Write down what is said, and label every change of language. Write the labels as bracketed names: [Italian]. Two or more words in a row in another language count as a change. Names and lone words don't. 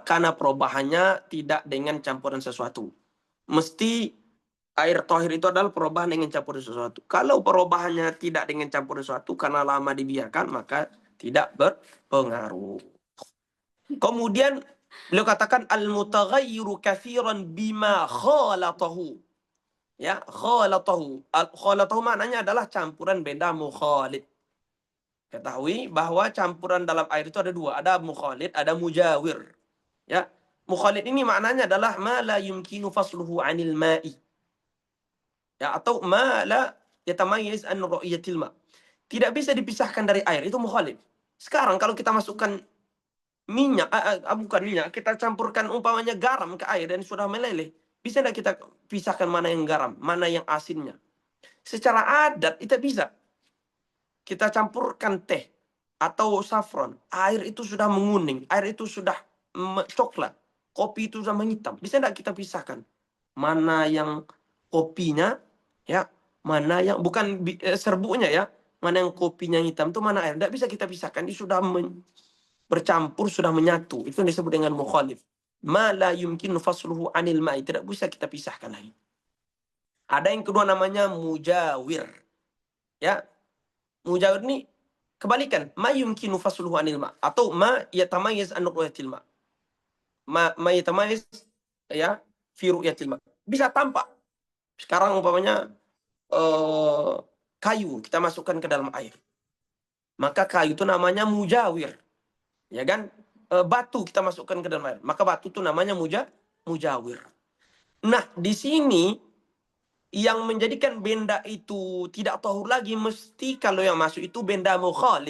[Indonesian] Karena perubahannya tidak dengan campuran sesuatu. Mesti air tahir itu adalah perubahan dengan campuran sesuatu. Kalau perubahannya tidak dengan campuran sesuatu karena lama dibiarkan, maka tidak berpengaruh. Kemudian beliau katakan [Arabic] المتغير كثيرا بما خالطه. [Indonesian] Ya, khalatahu. Khalatahu maknanya adalah campuran benda mukhalid. Ketahui bahwa campuran dalam air itu ada dua, ada mukhalid, ada mujawir. Ya, mukhalid ini maknanya adalah [Arabic] ما لا يمكن فصله عن الماء. [Indonesian] Ya, atau [Arabic] ما لا يتميز عن رؤية الماء. [Indonesian] Tidak bisa dipisahkan dari air, itu mukhalid. Sekarang kalau kita masukkan minyak, bukan minyak, kita campurkan umpamanya garam ke air dan sudah meleleh. Bisa tidak kita pisahkan mana yang garam, mana yang asinnya? Secara adat itu bisa. Kita campurkan teh atau saffron, air itu sudah menguning, air itu sudah coklat, kopi itu sudah menghitam. Bisa tidak kita pisahkan mana yang kopinya, ya, mana yang bukan serbuknya ya, mana yang kopinya hitam itu mana air. Tidak bisa kita pisahkan, ini sudah bercampur, sudah menyatu. Itu yang disebut dengan mukhalif. [Arabic] ما لا يمكن فصله عن الماء, [Indonesian] tidak bisa kita pisahkan lagi. Ada yang kedua namanya mujawir. Ya. Mujawir ini kebalikan, [Arabic] ما يمكن فصله عن الماء' [Indonesian] atau [Arabic] ما يتميز عن رؤية الماء'. ما يتميز يا في رؤية الماء'. [Indonesian] Bisa tampak. Sekarang umpamanya kayu kita masukkan ke dalam air. Maka kayu itu namanya mujawir. Ya kan? Batu kita masukkan ke dalam air. Maka batu itu namanya mujawir. Nah, di sini yang menjadikan benda itu tidak tahur lagi mesti kalau yang masuk itu benda mukhalid.